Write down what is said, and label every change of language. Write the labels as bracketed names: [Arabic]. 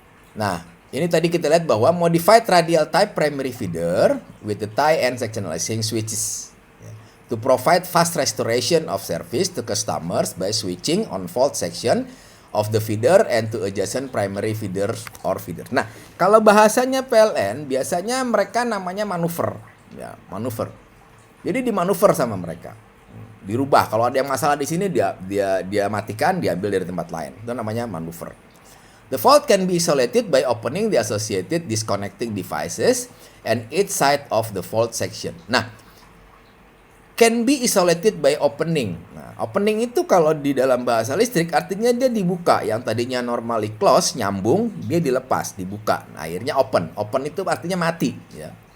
[Indonesian] Nah, ini tadi kita lihat bahwa [English] modified radial type primary feeder with the tie and sectionalizing switches to provide fast restoration of service to customers by switching on fault section of the feeder and to adjacent primary feeder or feeder. [Indonesian] Nah, kalau bahasanya PLN biasanya mereka namanya manuver, ya, manuver. Jadi dimanuver sama mereka. Dirubah. Kalau ada yang masalah di sini dia matikan, diambil dari tempat lain. Itu namanya manuver. [English] The fault can be isolated by opening the associated disconnecting devices and each side of the fault section. Nah, can be isolated by opening. [Indonesian] Nah, opening itu kalau di dalam bahasa listrik artinya dia dibuka. Yang tadinya normally close, nyambung, dia dilepas, dibuka. Nah, akhirnya open. Open itu artinya mati, ya.